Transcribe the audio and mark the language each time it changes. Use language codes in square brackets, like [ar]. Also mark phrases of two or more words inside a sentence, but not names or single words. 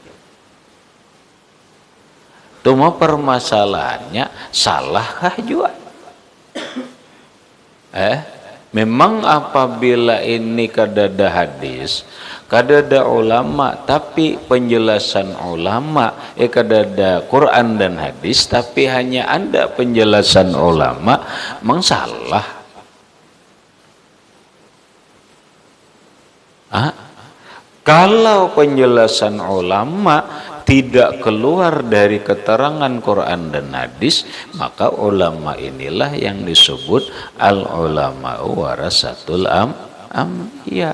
[id] Cuma permasalahannya salahkah juga? Memang apabila ini kadada hadis, kadada ulama, tapi penjelasan ulama, kadada Quran dan hadis, tapi hanya ada penjelasan ulama, memang salah. Kalau penjelasan ulama tidak keluar dari keterangan Quran dan hadis, maka ulama inilah yang disebut [ar] al-ulama'u warasatul anbiya.